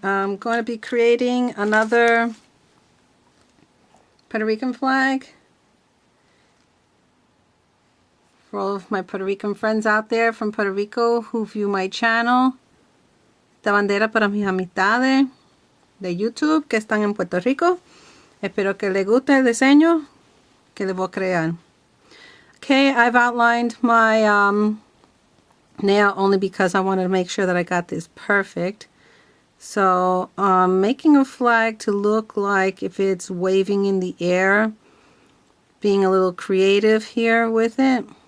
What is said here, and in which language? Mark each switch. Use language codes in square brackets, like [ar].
[en] I'm going to be creating another Puerto Rican flag for all of my Puerto Rican friends out there from Puerto Rico who view my channel. [es] Esta bandera para mis amistades de YouTube que están en Puerto Rico. Espero que les guste el diseño que les voy a crear. [en] Okay, I've outlined my nail only because I wanted to make sure that I got this perfect. So making a flag to look like if it's waving in the air, being a little creative here with it.